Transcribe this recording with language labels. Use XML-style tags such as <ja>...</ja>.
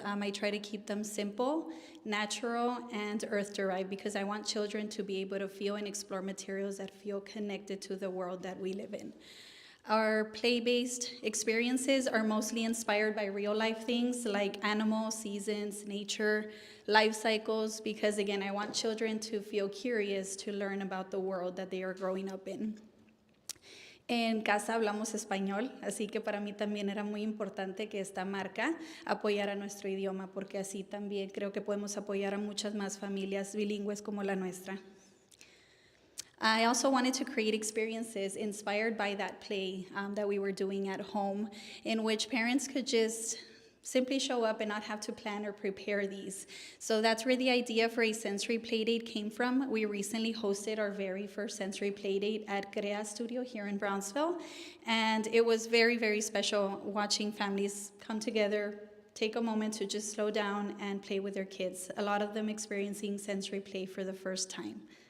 <en>I try to keep them simple, natural, and earth-derived, because I want children to be able to feel and explore materials that feel connected to the world that we live in. Our play-based experiences are mostly inspired by real-life things like animals, seasons, nature, life cycles, because again, I want children to feel curious to learn about the world that they are growing up in.</en> <es>En casa hablamos español, así que para mí también era muy importante que esta marca apoyara nuestro idioma, porque así también creo que podemos apoyar a muchas más familias bilingües como la nuestra.</es> <en>I also wanted to create experiences inspired by that play that we were doing at home, in which parents could just simply show up and not have to plan or prepare these. So that's where the idea for a sensory playdate came from. We recently hosted our very first sensory playdate at Crea Studio here in Brownsville, and it was very, very special watching families come together, take a moment to just slow down and play with their kids, a lot of them experiencing sensory play for the first time.</en>